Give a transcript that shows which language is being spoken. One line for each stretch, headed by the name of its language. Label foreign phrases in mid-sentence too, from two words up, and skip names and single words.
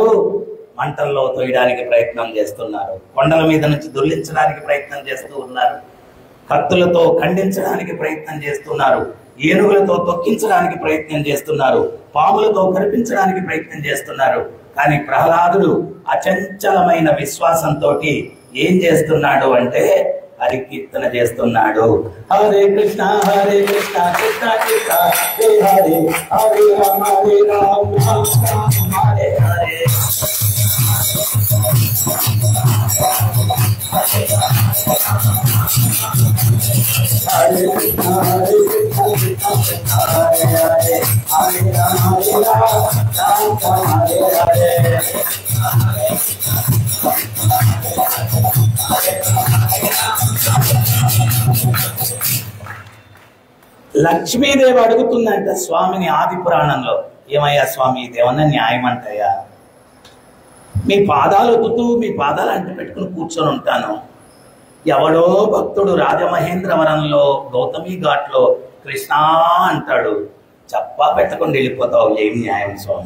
Telugu: మంటల్లో తోయడానికి ప్రయత్నం చేస్తున్నారు, కొండల మీద నుంచి దొర్లించడానికి ప్రయత్నం చేస్తూ ఉన్నారు, కత్తులతో ఖండించడానికి ప్రయత్నం చేస్తున్నారు, ఏనుగులతో తొక్కించడానికి ప్రయత్నం చేస్తున్నారు, పాములతో కనిపించడానికి ప్రయత్నం చేస్తున్నారు. కానీ ప్రహ్లాదుడు అచంచలమైన విశ్వాసంతో ఏం చేస్తున్నాడు అంటే హరి కీర్తన చేస్తున్నాడు.
Sanskrit: హరే కృష్ణ కృష్ణ కృష్ణ హరే హరే, హరే రామ రామ రామ హరే హరే. హరే కృష్ణ కృష్ణ హరే హరే, హరే రామ రామ హరే హరే.
Telugu: లక్ష్మీదేవి అడుగుతుందంట స్వామిని ఆది పురాణంలో, ఏమయ్యా స్వామి ఇదేమన్నా న్యాయం అంటయ్యా? మీ పాదాలు ఒత్తుతూ మీ పాదాలు అంటి పెట్టుకుని కూర్చొని ఉంటాను, ఎవడో భక్తుడు రాజమహేంద్రవరంలో గౌతమి ఘాట్లో కృష్ణ అంటాడు, చెప్పా పెట్టకుండా వెళ్ళిపోతావు, ఏం న్యాయం స్వామి?